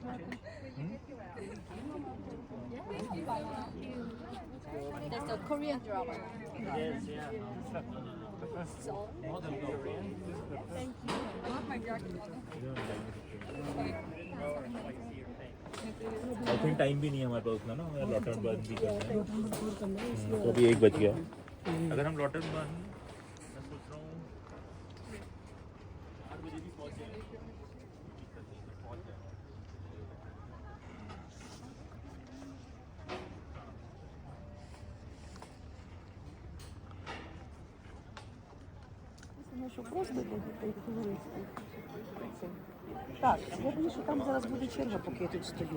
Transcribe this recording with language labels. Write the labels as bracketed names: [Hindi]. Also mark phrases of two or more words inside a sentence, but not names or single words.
[English] There's a Korean drama. Yes, yeah. So, Modern Korean. thank you. I think [Hindi] टाइम भी नहीं है हमारे पास उतना ना हमें लॉटन बर्न भी करना है तो अभी 1 बज गया अगर हम लॉटन बर्न मैं सोच रहा हूँ 4 बजे भी पहुँच जाएंगे पहुँच जाएंगे [Ukrainian] Ну що, просто для дітей туристів. Так, я думаю, що там зараз буде черга, поки я тут стою.